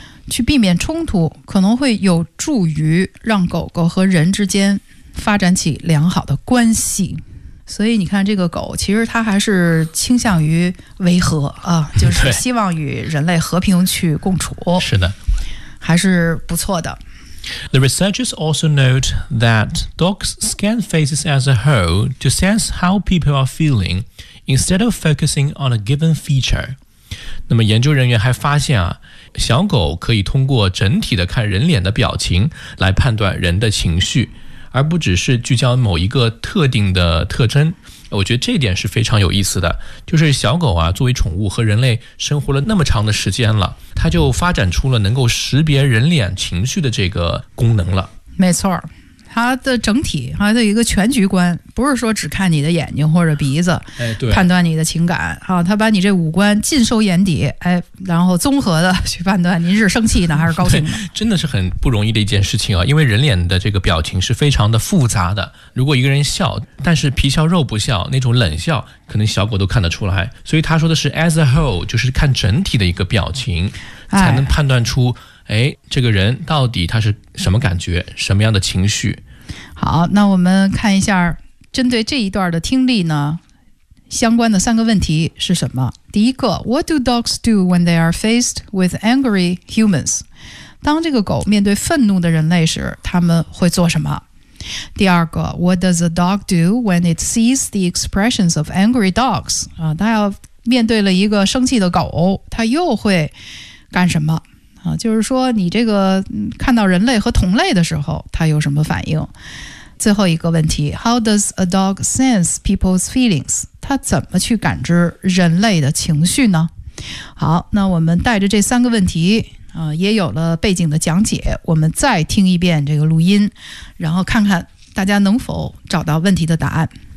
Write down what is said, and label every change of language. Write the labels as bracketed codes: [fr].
[zh] 去避免冲突可能会有助于让狗狗和人之间发展起良好的关系。所以你看这个狗其实它还是倾向于维和啊，就是希望与人类和平去共处。是的。还是不错的。 [en] The researchers also note that dogs scan faces as a whole to sense how people are feeling instead of focusing on a given feature. [zh] 那么研究人员还发现啊，小狗可以通过整体的看人脸的表情来判断人的情绪，而不只是聚焦某一个特定的特征。我觉得这点是非常有意思的，就是小狗啊，作为宠物和人类生活了那么长的时间了，它就发展出了能够识别人脸情绪的这个功能了。没错，它的整体，它的一个全局观，不是说只看你的眼睛或者鼻子，哎，对，判断你的情感啊，它把你这五官尽收眼底，哎，然后综合的去判断您是生气呢还是高兴呢。真的是很不容易的一件事情啊，因为人脸的这个表情是非常的复杂的。如果一个人笑，但是皮笑肉不笑，那种冷笑，可能小狗都看得出来。所以他说的是 [en] as a whole， [zh] 就是看整体的一个表情，才能判断出。哎，这个人到底他是什么感觉，什么样的情绪。好，那我们看一下针对这一段的听力呢相关的三个问题是什么。第一个， [en] What do dogs do when they are faced with angry humans? [zh] 当这个狗面对愤怒的人类时他们会做什么。第二个， [en] What does a dog do when it sees the expressions of angry dogs? [zh] 他要面对了一个生气的狗他又会干什么啊，就是说你这个看到人类和同类的时候它有什么反应。最后一个问题， [en] How does a dog sense people's feelings? [zh] 它怎么去感知人类的情绪呢？好，那我们带着这三个问题，也有了背景的讲解，我们再听一遍这个录音，然后看看大家能否找到问题的答案。